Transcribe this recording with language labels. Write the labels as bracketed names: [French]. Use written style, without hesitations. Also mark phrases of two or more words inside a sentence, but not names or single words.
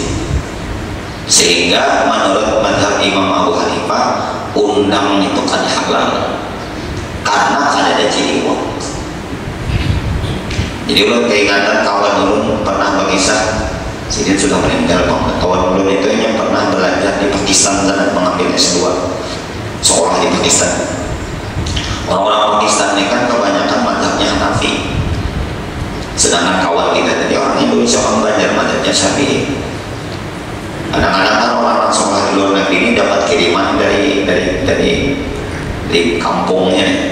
[Indonesian] Sehingga menurut madhab Imam Abu Hanifah, undang itu kan halal karena ada ciri iwak. [Banjar] Jadi ulun keingatan kawan ulun pernah berkisah, Sidin sudah meninggal, kawan ulun itu yang pernah belajar di Pakistan dan mengambil S2 sekolah di Pakistan. [Indonesian] Orang-orang Pakistan ini kan kebanyakan mazhabnya Hanafi, sedangkan kawan kita tadi orang Indonesia orang belajar mazhabnya Syafi'i. Kadang-kadang kan orang-orang sekolah di luar negeri ini dapat kiriman dari kampungnya.